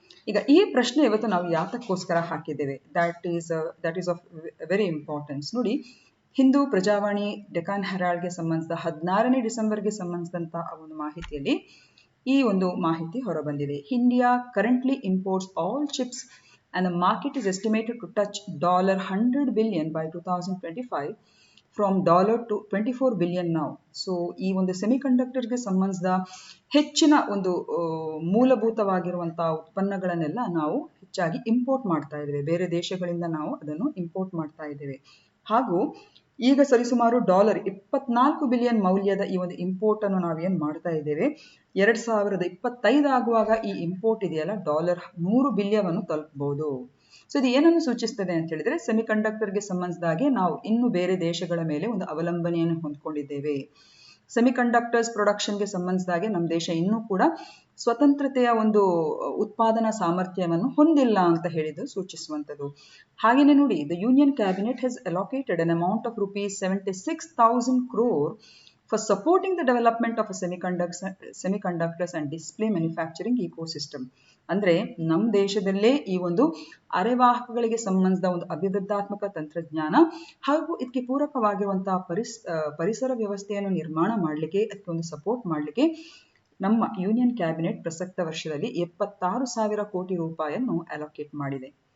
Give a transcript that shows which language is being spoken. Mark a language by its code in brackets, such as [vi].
[kn] ಈಗ ಈ ಪ್ರಶ್ನೆ ಇವತ್ತು ನಾವು ಯಾತಕ್ಕೋಸ್ಕರ ಹಾಕಿದ್ದೇವೆ, [en] That is of very importance. [kn] ನೋಡಿ, ಹಿಂದೂ ಪ್ರಜಾವಾಣಿ ಡೆಕಾನ್ ಹೆರಾಲ್ಡ್ಗೆ ಸಂಬಂಧಿಸಿದ 16ನೇ ಡಿಸೆಂಬರ್ಗೆ ಸಂಬಂಧಿಸಿದಂಥ ಒಂದು ಮಾಹಿತಿಯಲ್ಲಿ ಈ ಒಂದು ಮಾಹಿತಿ ಹೊರಬಂದಿದೆ. [en] India currently imports all chips and the market is estimated to touch $100 billion by 2025 from to $24 billion now. [kn] So ಈ ಒಂದು ಸೆಮಿಕಂಡಕ್ಟರ್ಗೆ ಸಂಬಂಧಿಸಿದ ಹೆಚ್ಚಿನ ಒಂದು ಮೂಲಭೂತವಾಗಿರುವಂತಹ ಉತ್ಪನ್ನಗಳನ್ನೆಲ್ಲ ನಾವು ಹೆಚ್ಚಾಗಿ ಇಂಪೋರ್ಟ್ ಮಾಡ್ತಾ ಇದ್ದೇವೆ. ಬೇರೆ ದೇಶಗಳಿಂದ ನಾವು ಅದನ್ನು ಇಂಪೋರ್ಟ್ ಮಾಡ್ತಾ ಇದ್ದೇವೆ. ಹಾಗೂ ಈಗ ಸರಿಸುಮಾರು $24 ಬಿಲಿಯನ್ ಮೌಲ್ಯದ ಈ ಒಂದು ಇಂಪೋರ್ಟ್ ಅನ್ನು ನಾವೇನ್ ಮಾಡ್ತಾ ಇದ್ದೇವೆ. 2025 ಆಗುವಾಗ ಈ ಇಂಪೋರ್ಟ್ ಇದೆಯಲ್ಲ $100 ಬಿಲಿಯನ್ ತಲುಪಬಹುದು. ಸೊ ಇದು ಏನನ್ನು ಸೂಚಿಸ್ತದೆ ಅಂತ ಹೇಳಿದ್ರೆ ಸೆಮಿಕಂಡಕ್ಟರ್ಗೆ ಸಂಬಂಧಿಸಿದಾಗೆ ನಾವು ಇನ್ನು ಬೇರೆ ದೇಶಗಳ ಮೇಲೆ ಒಂದು ಅವಲಂಬನೆಯನ್ನು ಹೊಂದ್ಕೊಂಡಿದ್ದೇವೆ. ಸೆಮಿಕಂಡಕ್ಟರ್ಸ್ ಪ್ರೊಡಕ್ಷನ್ಗೆ ಸಂಬಂಧಿಸಿದಾಗೆ ನಮ್ಮ ದೇಶ ಇನ್ನೂ ಕೂಡ ಸ್ವತಂತ್ರತೆಯ ಒಂದು ಉತ್ಪಾದನಾ ಸಾಮರ್ಥ್ಯವನ್ನು ಹೊಂದಿಲ್ಲ ಅಂತ ಹೇಳಿದ್ದು ಸೂಚಿಸುವಂಥದ್ದು. ಹಾಗೆಯೇ ನೋಡಿ, [en] The union cabinet has allocated an amount of ₹76,000 crore for supporting the development of a semiconductors and display manufacturing ecosystem. [kn] ಅಂದ್ರೆ ನಮ್ಮ ದೇಶದಲ್ಲೇ ಈ ಒಂದು ಅರೆವಾಹಕಗಳಿಗೆ ಸಂಬಂಧಿಸಿದ ಒಂದು ಅಭಿವೃದ್ಧಾತ್ಮಕ ತಂತ್ರಜ್ಞಾನ ಹಾಗೂ ಇದಕ್ಕೆ ಪೂರಕವಾಗಿರುವಂತಹ ಪರಿಸರ ವ್ಯವಸ್ಥೆಯನ್ನು ನಿರ್ಮಾಣ ಮಾಡಲಿಕ್ಕೆ, ಅದಕ್ಕೆ ಒಂದು ಸಪೋರ್ಟ್ ಮಾಡಲಿಕ್ಕೆ ನಮ್ಮ ಯೂನಿಯನ್ ಕ್ಯಾಬಿನೆಟ್ ಪ್ರಸಕ್ತ ವರ್ಷದಲ್ಲಿ 76,000 ಕೋಟಿ ರೂಪಾಯಿಯನ್ನು ಅಲೋಕೇಟ್ ಮಾಡಿದೆ.